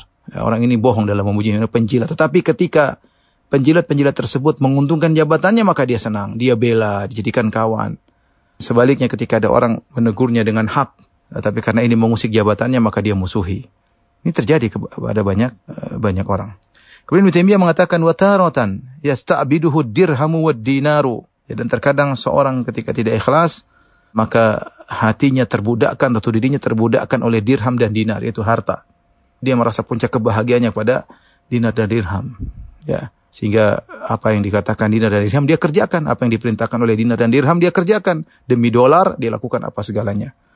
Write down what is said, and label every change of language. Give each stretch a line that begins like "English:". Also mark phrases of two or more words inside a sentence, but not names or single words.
Indonesian: Ya, orang ini bohong dalam memujinya, penjilat. Tetapi ketika penjilat-penjilat tersebut menguntungkan jabatannya, maka dia senang, dia bela, dijadikan kawan. Sebaliknya ketika ada orang menegurnya dengan hak, tapi karena ini mengusik jabatannya, maka dia musuhi. Ini terjadi kepada banyak orang. Kemudian Ibnu Taimiyah mengatakan
Arabic: وتارةً يستعبده الدرهم والدينار.
Indonesian: Ya, dan terkadang seorang ketika tidak ikhlas, maka hatinya terbudakkan atau dirinya terbudakkan oleh dirham dan dinar, yaitu harta. Dia merasa puncak kebahagiaannya pada dinar dan dirham. Ya, sehingga apa yang dikatakan dinar dan dirham dia kerjakan, apa yang diperintahkan oleh dinar dan dirham dia kerjakan, demi dolar dia lakukan apa segalanya.